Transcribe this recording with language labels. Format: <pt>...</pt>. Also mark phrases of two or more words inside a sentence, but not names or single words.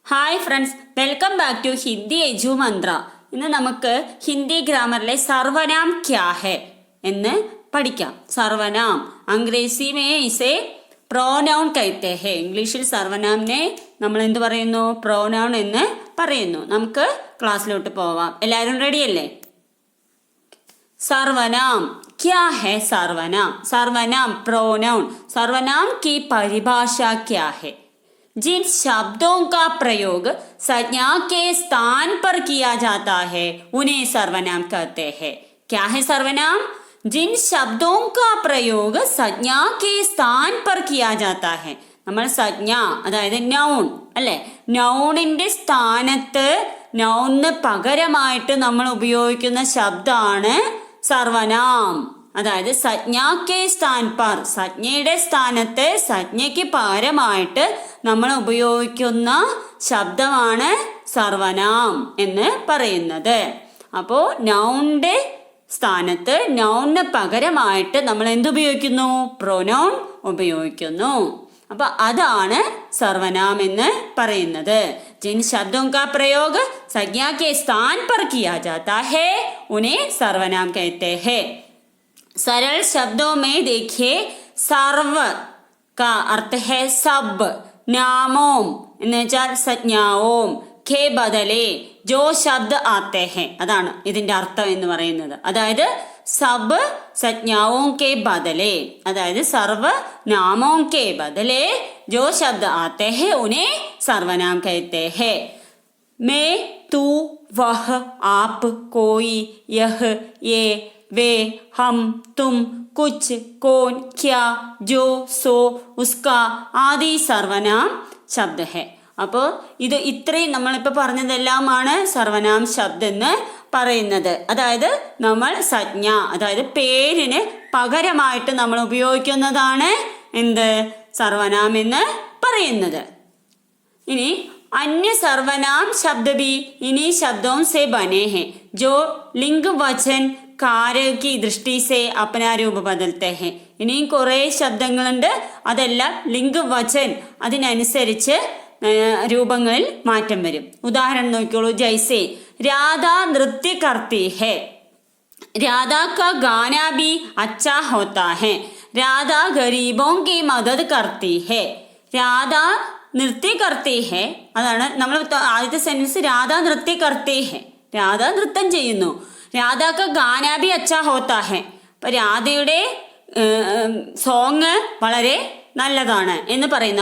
<en>Hi friends, welcome back to</en> <ml>ഹിന്ദി എജു മന്ത്ര. ഇന്ന് നമുക്ക് ഹിന്ദി ഗ്രാമറിലെ</ml> <hi>सर्वनाम क्या है</hi> <ml>എന്ന് പഠിക്കാം.</ml> <hi>सर्वनाम अंग्रेज़ी में इसे प्रोनाउन कहते हैं.</hi> <ml>ഇംഗ്ലീഷിൽ സർവനാമിനെ നമ്മൾ എന്ത് പറയുന്നു? പ്രോനൗൺ എന്ന് പറയുന്നു. നമുക്ക് ക്ലാസ്സിലോട്ട് പോവാം. എല്ലാവരും റെഡിയല്ലേ?</ml> <hi>സർവനാം क्या है? सर्वनाम. सर्वनाम प्रोनाउन. सर्वनाम की परिभाषा क्या है? जिन शब्दों का प्रयोग संज्ञा के स्थान पर किया जाता है उन्हें सर्वनाम कहते हैं. क्या है सर्वनाम? जिन शब्दों का प्रयोग संज्ञा के स्थान पर किया जाता है.</hi> <ml>നമ്മൾ സംജ്ഞ, അതായത് നൗൺ അല്ലെ, നൗണിന്റെ സ്ഥാനത്ത് നൗണിന് പകരമായിട്ട് നമ്മൾ ഉപയോഗിക്കുന്ന ശബ്ദമാണ് സർവനാം. അതായത്</ml> <hi>संज्ञा के स्थान पर,</hi> <ml>സംജ്ഞയുടെ സ്ഥാനത്ത് സംജ്ഞയ്ക്ക് പകരമായിട്ട് നമ്മൾ ഉപയോഗിക്കുന്ന ശബ്ദമാണ് സർവനാം എന്ന് പറയുന്നത്. അപ്പോൾ നൗണിന്റെ സ്ഥാനത്ത് നൗണിന് പകരമായിട്ട് നമ്മൾ എന്തുപയോഗിക്കുന്നു? പ്രൊനൗൺ ഉപയോഗിക്കുന്നു. അപ്പൊ അതാണ് സർവനാം എന്ന് പറയുന്നത്.</ml> <hi>जिन शब्दों का प्रयोग संज्ञा के स्थान पर किया जाता है उन्हें सर्वनाम कहते हैं. सरल शब्दों में देखिए, सर्व का अर्थ है सब. नामों</hi> <ml>എന്ന് വെച്ചാൽ</ml> <hi>സംജ്ഞാവും के बदले जो शब्द आते हैं,</hi> <ml>അതാണ് ഇതിന്റെ അർത്ഥം എന്ന് പറയുന്നത്.</ml> <hi>അതായത് सब संज्ञाओं के बदले, അതായത് सर्व नामों के बदले जो शब्द आते हैं उन्हें सर्वनाम कहते हैं. मैं, तू, वह, आप, कोई, यह, ये, वे, हम, तुम, कुछ, कौन, क्या, जो, सो, उसका आदि सर्वनाम शब्द है.</hi> <ml>അപ്പോൾ ഇത് ഇത്രയും നമ്മളിപ്പോൾ പറഞ്ഞതെല്ലാമാണ് സർവനാം ശബ്ദം എന്ന് പറയുന്നത്. അതായത് നമ്മൾ സംജ്ഞ, അതായത് പേരിന് പകരമായിട്ട് നമ്മൾ ഉപയോഗിക്കുന്നതാണ് എന്ത്? സർവനാം എന്ന് പറയുന്നത്.</ml> <hi>ഇനി अन्य सर्वनाम शब्द भी इन्हीं शब्दों से बने हैं जो लिंग वचन कार्य की दृष्टि से अपना रूप बदलते हैं.</hi> <ml>ഇനിയും കുറേ ശബ്ദങ്ങളുണ്ട്, അതെല്ലാം</ml> <hi>लिंग वचन</hi> <ml>അതിനനുസരിച്ച് രൂപങ്ങളിൽ മാറ്റം വരും. ഉദാഹരണം നോക്കിയോളൂ.</ml> <hi>जैसे राधा नृत्य करती है. രാധ का गाना भी अच्छा होता है. രാധ ഗരീബോं की मदद करती है. राधा नृत्य करती है,</hi> <ml>അതാണ് നമ്മൾ ആദ്യത്തെ സെന്റൻസ്.</ml> <hi>राधा नृत्य करती है,</hi> <ml>രാധ നൃത്തം ചെയ്യുന്നു.</ml> <hi>राधा का गाना भी अच्छा होता है.</hi> <ml>അപ്പൊ രാധയുടെ സോങ് വളരെ നല്ലതാണ് എന്ന് പറയുന്നു.</ml>